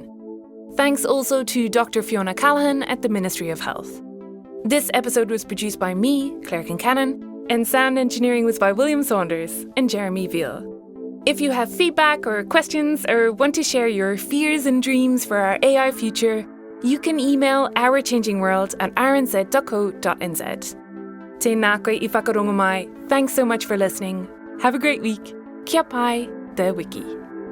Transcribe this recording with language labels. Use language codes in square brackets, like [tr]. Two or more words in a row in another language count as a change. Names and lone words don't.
[en] Thanks also to Dr Fiona Callaghan at the Ministry of Health. This episode was produced by me, Claire Concannon, and sound engineering was by William Saunders and Jeremy Veal. If you have feedback or questions or want to share your fears and dreams for our AI future, you can email ourchangingworld@rnz.co.nz. [mi] Tēnā koe I whakarongo mai. [en] Thanks so much for listening. Have a great week. [mi] Kia pai, the wiki.